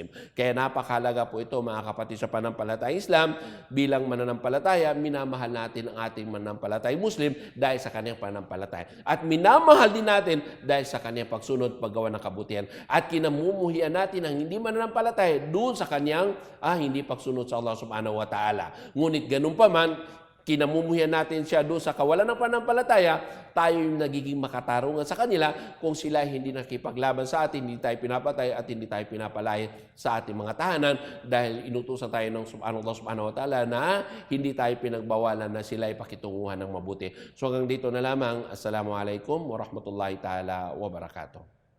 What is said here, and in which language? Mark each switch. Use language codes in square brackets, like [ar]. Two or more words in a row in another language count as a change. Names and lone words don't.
[tl] Kaya napakahalaga po ito, mga kapatid, sa pananampalataya Islam. Bilang mananampalataya, minamahal natin ang ating mananampalatayang Muslim dahil sa kanyang pananampalataya. At minamahal din natin dahil sa kanyang pagsunod, paggawa ng kabutihan. At kinamumuhian natin ang hindi mananampalataya doon sa kanyang hindi pagsunod sa Allah [ar] سبحانه وتعالى. [tl] Ngunit ganun pa man, kinamumuhian natin siya doon sa kawalan ng pananampalataya, tayo yung nagiging makatarungan sa kanila kung sila hindi nakipaglaban sa atin, hindi tayo pinapatay at hindi tayo pinapalaya sa ating mga tahanan dahil inutusan tayo ng Allah [ar] سبحانه وتعالى [tl] na hindi tayo pinagbawalan na sila ay pakitunguhan ng mabuti. So hanggang dito na lamang. [ar] السلام عليكم ورحمة الله تعالى وبركاته.